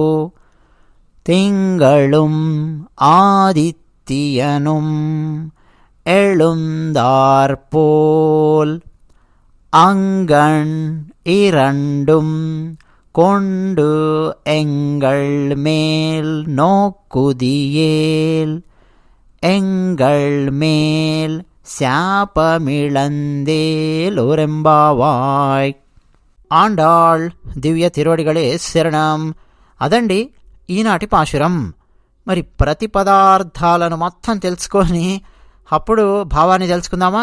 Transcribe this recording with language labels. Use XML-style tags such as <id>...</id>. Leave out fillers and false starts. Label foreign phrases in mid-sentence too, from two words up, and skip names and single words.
<ta>திங்களும் ஆதித்யனும் எழுந்தாற்போல் அங்கண் இரண்டும் கொண்டு எங்கள் மேல் நோக்குதியேல் எங்கள் மேல் శాపమిళందేలోరెంబావాయ్. ஆண்டாள் திவ்ய திருவடிகளே சரணம்.</ta> <te>అదండి ఈనాటి పాశురం. మరి ప్రతి పదార్థాలను మొత్తం తెలుసుకొని అప్పుడు భావాన్ని తెలుసుకుందామా?</te>